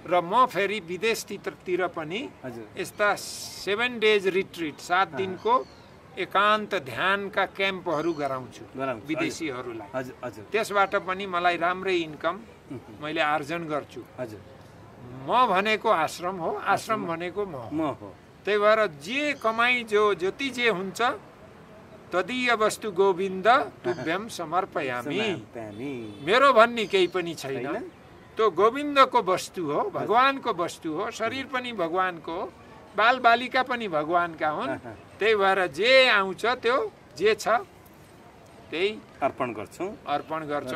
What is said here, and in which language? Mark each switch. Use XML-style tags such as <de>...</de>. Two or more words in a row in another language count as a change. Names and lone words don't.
<ne>र म फेरि विदेशतिर पनि यस्ता 7</ne> <en>days retreat,</en> <ne>7 दिनको एकान्त ध्यानका क्याम्पहरू गराउँछु विदेशीहरूलाई। त्यसबाट पनि मलाई राम्रै इन्कम मैले आर्जन गर्छु। म भनेको आश्रम हो, आश्रम भनेको म हो। त्यही भएर जे कमाई जति जे हुन्छ</ne> <sa>तदीय वस्तु गोविन्द तुभ्यम समर्पयामि।</sa> <ne>मेरो भन्ने केही पनि छैन, त्यो गोविन्दको वस्तु हो, भगवानको वस्तु हो। शरीर पनि भगवानको हो, बाल बालिका पनि भगवानका हुन्। त्यही भएर जे आउँछ त्यो जे छ त्यही अर्पण गर्छौँ</ne>